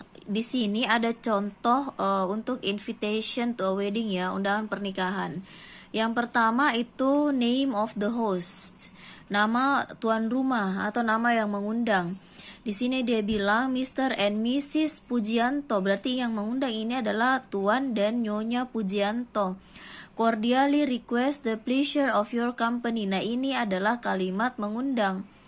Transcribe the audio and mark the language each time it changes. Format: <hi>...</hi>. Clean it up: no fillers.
<id>Di sini ada contoh untuk</id> <en>invitation to a wedding</en> <id>ya, undangan pernikahan. Yang pertama itu</id> <en>name of the host,</en> <id>nama tuan rumah atau nama yang mengundang. Di sini dia bilang Mr. and Mrs. Pujianto, berarti yang mengundang ini adalah Tuan dan Nyonya Pujianto.</id> <en>Cordially request the pleasure of your company.</en> <id>Nah, ini adalah kalimat mengundang.</id>